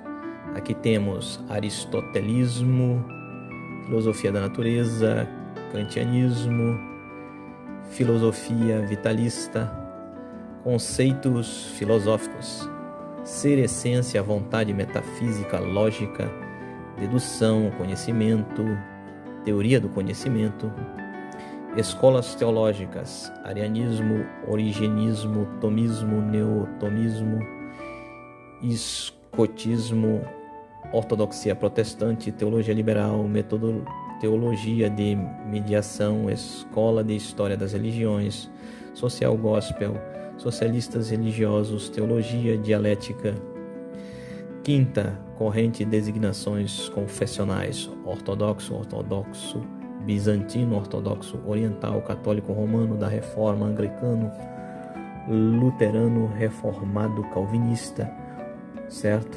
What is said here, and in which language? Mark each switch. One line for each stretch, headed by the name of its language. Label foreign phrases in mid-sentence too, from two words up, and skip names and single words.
Portuguese: Aqui temos aristotelismo, filosofia da natureza, kantianismo, filosofia vitalista, conceitos filosóficos, ser, essência, vontade, metafísica, lógica, dedução, conhecimento, teoria do conhecimento, escolas teológicas, arianismo, origenismo, tomismo, neotomismo, escotismo, ortodoxia protestante, teologia liberal, teologia de mediação, escola de história das religiões,
English: social gospel,
Portuguese: socialistas religiosos, teologia dialética. Quinta corrente, designações confessionais, ortodoxo, bizantino, ortodoxo, oriental, católico, romano, da reforma, anglicano, luterano, reformado, calvinista, certo?